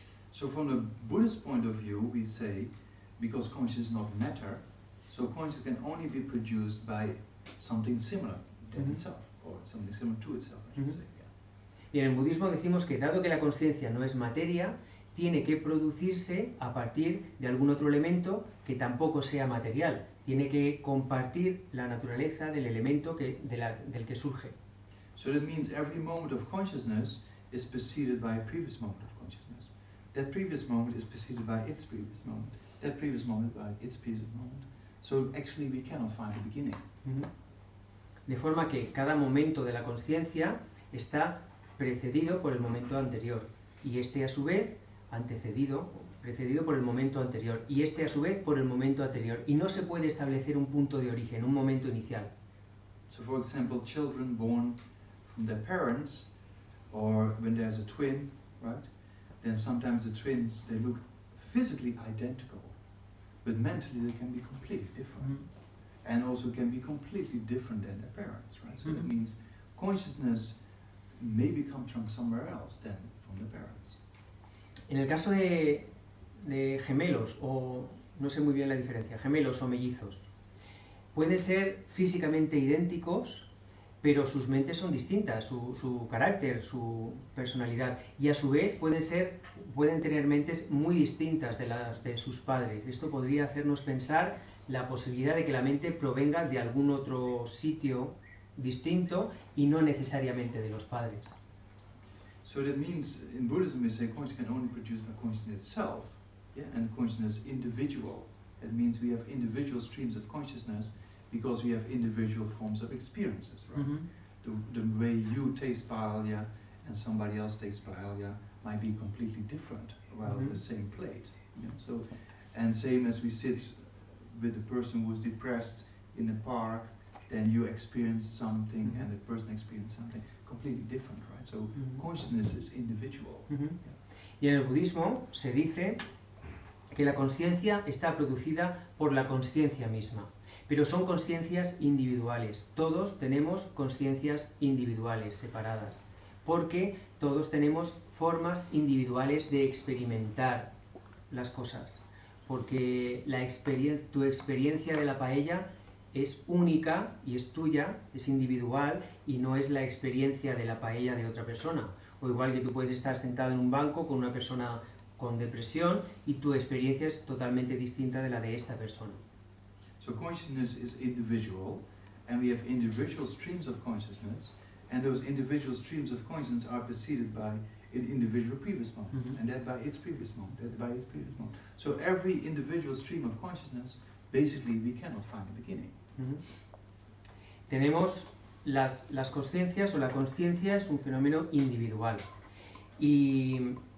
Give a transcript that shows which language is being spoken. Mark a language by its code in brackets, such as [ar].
[en] So from the Buddhist point of view, we say, because consciousness is not matter, so consciousness can only be produced by something similar than itself, or something similar to itself, I should say. [es] Y en el budismo decimos que dado que la consciencia no es materia, tiene que producirse a partir de algún otro elemento que tampoco sea material. Tiene que compartir la naturaleza del elemento del que surge. [en] So that means every moment of consciousness is preceded by a previous moment of consciousness. That previous moment is preceded by its previous moment. That previous moment by its previous moment. So actually we cannot find a beginning. [es] De forma que cada momento de la consciencia está precedido por el momento anterior, y este a su vez precedido por el momento anterior, y este a su vez por el momento anterior, y no se puede establecer un punto de origen, un momento inicial. [en] So for example, children born from their parents, or when there's a twin, right? Then sometimes the twins, they look physically identical, but mentally they can be completely different. And also can be completely different than their parents, right? So that means consciousness maybe comes from somewhere else than from the parents. [es] En el caso de gemelos, o no sé muy bien la diferencia, gemelos o mellizos, pueden ser físicamente idénticos, pero sus mentes son distintas, su carácter, su personalidad, y a su vez pueden tener mentes muy distintas de las de sus padres. Esto podría hacernos pensar la posibilidad de que la mente provenga de algún otro sitio distinto y no necesariamente de los padres. [en] So that means in Buddhism we say consciousness can only be produced by consciousness itself, yeah, and consciousness individual. That means we have individual streams of consciousness because we have individual forms of experiences, right? The way you taste paella and somebody else takes paella might be completely different, while it's the same plate. You know? So, and same as we sit with a person who's depressed in a park, then you experience something and the person experiences something completely different, right? So consciousness is individual. [es] Y en el budismo se dice que la consciencia está producida por la consciencia misma, pero son consciencias individuales. Todos tenemos consciencias individuales separadas, porque todos tenemos formas individuales de experimentar las cosas, porque tu experiencia de la paella es única y es tuya, es individual y no es la experiencia de la paella de otra persona. O igual que tú puedes estar sentado en un banco con una persona con depresión y tu experiencia es totalmente distinta de la de esta persona. [en] So consciousness is individual, and we have individual streams of consciousness, and those individual streams of consciousness are preceded by an individual previous moment, and that by its previous moment, that by its previous moment. So every individual stream of consciousness, basically we cannot find a beginning. [es] Tenemos las consciencias, o la consciencia es un fenómeno individual, y